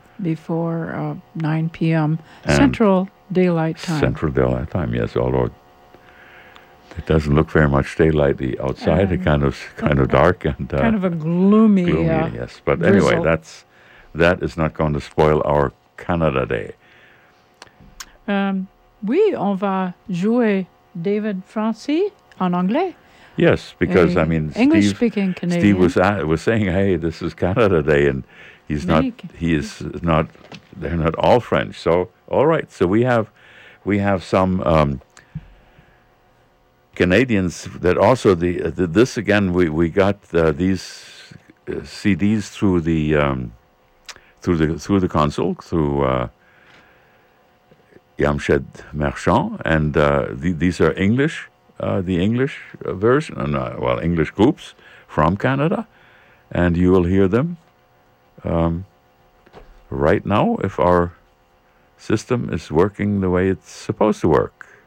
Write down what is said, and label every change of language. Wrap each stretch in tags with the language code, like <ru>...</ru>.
<en>before 9 p.m. And Central Daylight Time. Central Daylight Time, yes, although... It doesn't look very much daylighty outside. It's kind of dark and kind of a gloomy. Yes. But drizzle. Anyway, that is not going to spoil our Canada Day.</en> <fr>Oui, on va jouer David Francis en anglais.</fr> <en>Yes, because I mean, English-speaking Canadian. Steve was saying, "Hey, this is Canada Day," and he is not. They're not all French. So all right. So we have some. Canadians that also we got these CDs through the consul, through Yamshed Marchand, and these are English groups from Canada, and you will hear them right now if our system is working the way it's supposed to work.</en>